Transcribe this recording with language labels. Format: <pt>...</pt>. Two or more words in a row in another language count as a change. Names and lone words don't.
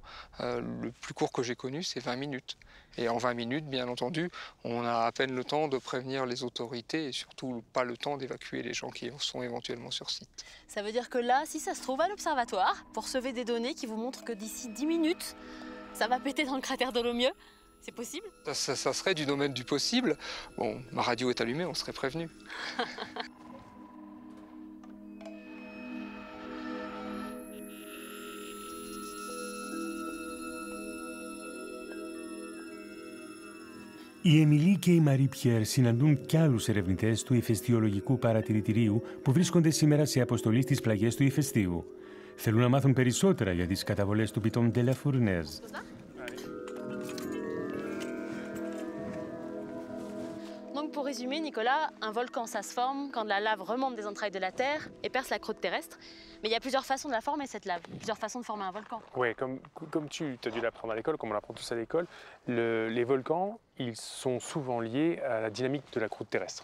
<fr>Le plus court que j'ai connu, c'est 20 minutes. Et en 20 minutes, bien entendu, on a à peine le temps de prévenir les autorités et surtout pas le temps d'évacuer les gens qui sont éventuellement sur site. Ça veut dire que là, si ça se trouve à l'observatoire, vous recevez des données qui vous montrent que d'ici 10 minutes, ça va péter dans le cratère de Lomieux. C'est possible? Ça serait du domaine du possible. Bon, ma radio est allumée, on serait prévenu.</fr> <el>Η Εμιλή και η Μαρί Πιέρ συναντούν κι άλλους ερευνητές του ηφαιστειολογικού παρατηρητηρίου που βρίσκονται σήμερα σε αποστολή στις πλαγιές του ηφαιστείου. Θέλουν να μάθουν περισσότερα για τις καταβολές του Piton de la Fournaise.</el> <fr>Donc pour résumer, Nicolas, un volcan, ça se forme quand la lave remonte des entrailles de la Terre et perce la croûte terrestre. Mais il y a plusieurs façons de la former, cette lave, plusieurs façons de former un volcan. Oui, comme tu as dû l'apprendre à l'école, comme on l'apprend tous à l'école, les volcans, ils sont souvent liés à la dynamique de la croûte terrestre.</fr>